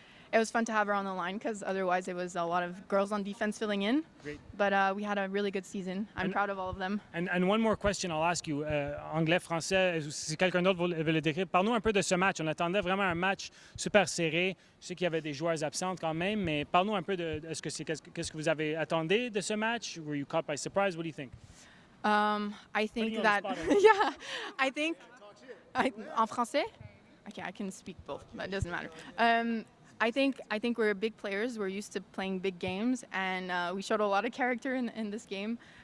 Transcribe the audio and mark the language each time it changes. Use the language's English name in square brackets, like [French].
[English] It was fun to have her on the line because otherwise it was a lot of girls on defense filling in. Great. But we had a really good season. I'm proud of all of them. And one more question I'll ask you. [French] Anglais, français, si quelqu'un d'autre veut le décrire, parle-nous un peu de ce match. On attendait vraiment un match super serré. Je sais qu'il y avait des joueurs absentes quand même, mais parle-nous un peu de qu'est-ce que vous avez attendu de ce match? [English] Were you caught by surprise? What do you think? I think that, yeah, I think, [French] en français? [English] Okay, I can speak both, but it doesn't matter. I think we're big players. We're used to playing big games, and we showed a lot of character in this game.